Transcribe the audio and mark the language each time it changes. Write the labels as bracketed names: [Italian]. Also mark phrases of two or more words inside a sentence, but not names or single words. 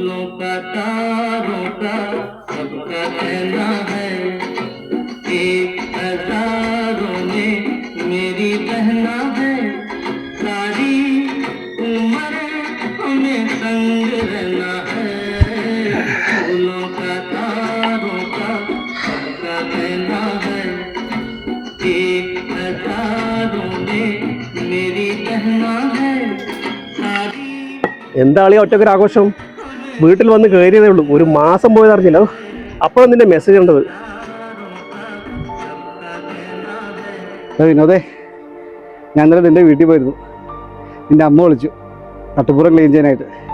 [Hindi] का तारों का सबका कहना है, एक हजारों में मेरी बहना है, सारी उम्र हमें संग रहना है। फूलों का तारों का सबका कहना है, एक हजारों में मेरी बहना है, सारी। [Malayalam] എന്താളിയാ ഒറ്റക്കൊരു ആഘോഷം? വീട്ടിൽ വന്ന് കയറിയതേ ഉള്ളൂ, ഒരു മാസം പോയതറിഞ്ഞില്ല. അപ്പോഴും നിന്റെ മെസ്സേജ് ഉണ്ടത്. വിനോദേ, ഞാൻ ഇന്നലെ നിന്റെ വീട്ടിൽ പോയിരുന്നു. നിന്റെ അമ്മ വിളിച്ചു തട്ടുപുറം ക്ലീൻ ചെയ്യാനായിട്ട്.